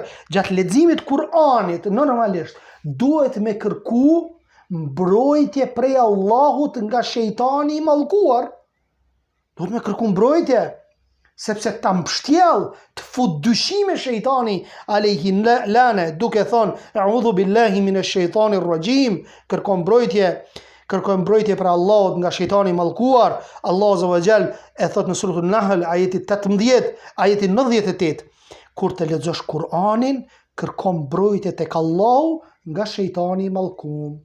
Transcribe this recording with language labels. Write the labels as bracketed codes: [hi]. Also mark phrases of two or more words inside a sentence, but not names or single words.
[sq] Gjatë leximit Kur'anit normalisht duhet me kërku mbrojtje prej Allahut nga shejtani i mallkuar. Duhet me kërku mbrojtje, sepse ta mbështjell të fut dyshime shejtani [ar] عليه اللعنة, [sq] duke thonë [ar] أعوذ بالله من الشيطان الرجيم, [sq] kërkon mbrojtje për Allahut nga shejtani i mallkuar. Allahu [ar] عز وجل [sq] e thot në suratul Nahl ajeti 18, ajeti 98, kur të lexosh Kur'anin, kërkon mbrojtje tek Allahu nga shejtani i mallkuar.